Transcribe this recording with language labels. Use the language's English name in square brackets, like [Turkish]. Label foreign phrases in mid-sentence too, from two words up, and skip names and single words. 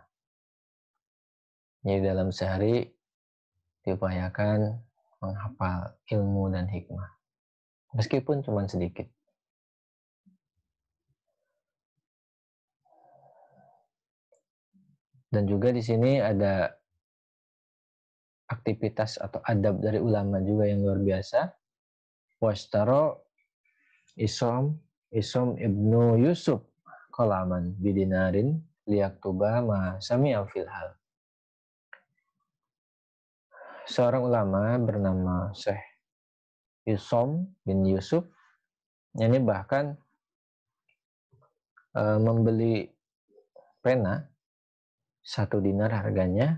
[Indonesian] Jadi dalam sehari diupayakan menghafal ilmu dan hikmah, meskipun cuma sedikit. Dan juga di sini ada aktivitas atau adab dari ulama juga yang luar biasa. [Arabic] واشترى عصام بن يوسف قلما بدينار ليكتب ما سمع في الحال. [Indonesian] Seorang ulama bernama Syekh Isom bin Yusuf, ini bahkan membeli pena 1 dinar harganya.